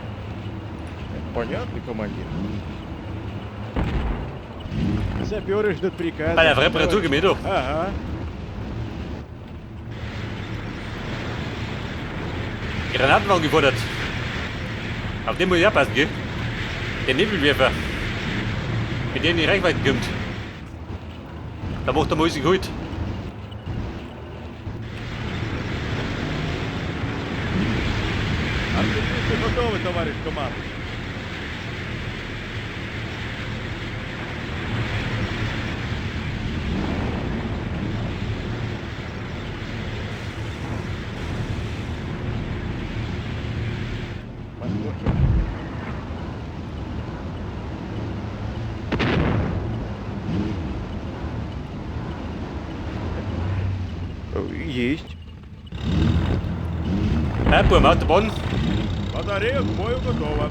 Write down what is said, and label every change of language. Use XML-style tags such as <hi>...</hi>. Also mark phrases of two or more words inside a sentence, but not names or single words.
<ru>Понятно, командир? Саперы ждут приказа.</ru> <de>Bei der Reparatur gehen wir doch.</de> <ru>Ага.</ru> <de>Granatenwagen gefordert. Auf den muss ich aufpassen, gell? Der Nebelwerfer. Mit dem die Reichweite kommt. Da macht er mal sich gut.</de> <ru>Артиллеристы готовы, товарищ командир. Посмотрим. Есть.</ru> <de>Buben, Autobahn.</de> <ru>Батарея к бою готова.</ru>